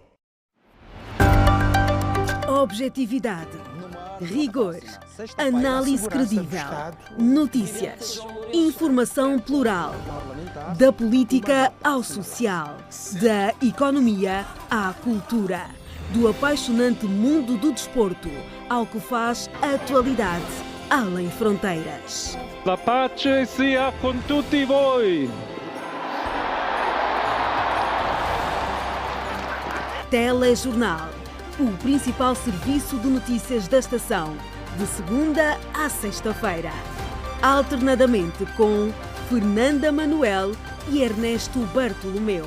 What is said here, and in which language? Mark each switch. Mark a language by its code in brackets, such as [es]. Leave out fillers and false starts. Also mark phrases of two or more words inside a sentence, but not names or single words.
[pt] Objetividade, rigor, análise credível, notícias, informação plural. Da política ao social, da economia à cultura, do apaixonante mundo do desporto ao que faz atualidade além fronteiras. [it] La pace sia con tutti voi. [pt] Telejornal, o principal serviço de notícias da estação, de segunda à sexta-feira, alternadamente com Fernanda Manuel e Ernesto Bartolomeu.